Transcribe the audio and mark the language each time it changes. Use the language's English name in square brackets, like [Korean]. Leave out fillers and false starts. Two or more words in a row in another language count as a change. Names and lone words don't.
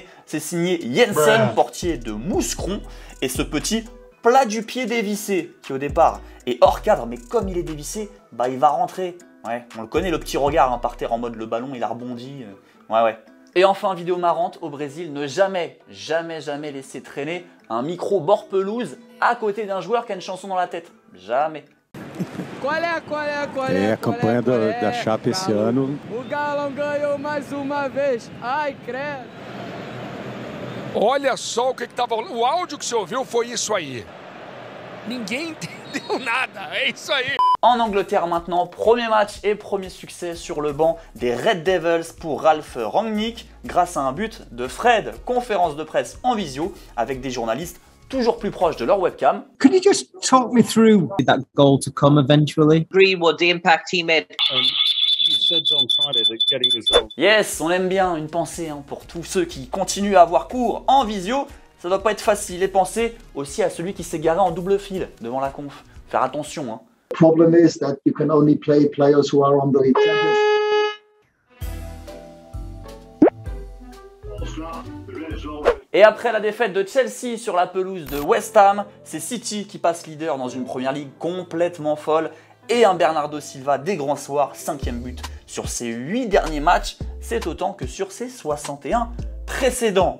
[French] C'est signé Jensen, portier de Mouscron, et ce petit plat du pied dévissé, qui au départ est hors cadre, mais comme il est dévissé, il va rentrer. Ouais, on le connaît, le petit regard par terre en mode le ballon, il a rebondi. Ouais. Et enfin, vidéo marrante, au Brésil, ne jamais laisser traîner un micro bord pelouse à côté d'un joueur qui a une chanson dans la tête. Jamais. [Portuguese] É a campanha da Chape esse ano. O Galão ganhou mais uma vez. Ai, credo. Olha só o que estava. O áudio que você ouviu foi isso aí. Ninguém entendeu nada. É isso aí. [French] En Angleterre maintenant, premier match et premier succès sur le banc des Red Devils pour Ralph Rangnick grâce à un but de Fred, conférence de presse en visio avec des journalistes toujours plus proches de leur webcam. [English] Could you just talk me through that goal to come eventually? What the impact he made. Yes, [French] on aime bien une pensée pour tous ceux qui continuent à avoir cours en visio. Ça doit pas être facile. Et pensez aussi à celui qui s'est garé en double fil devant la conf. Faire attention. [English] Problem is that you can only play players who are on the championship. [French] Et après la défaite de Chelsea sur la pelouse de West Ham, c'est City qui passe leader dans une première ligue complètement folle. Et un Bernardo Silva des grands soirs, 5e but sur ses 8 derniers matchs, c'est autant que sur ses 61 précédents.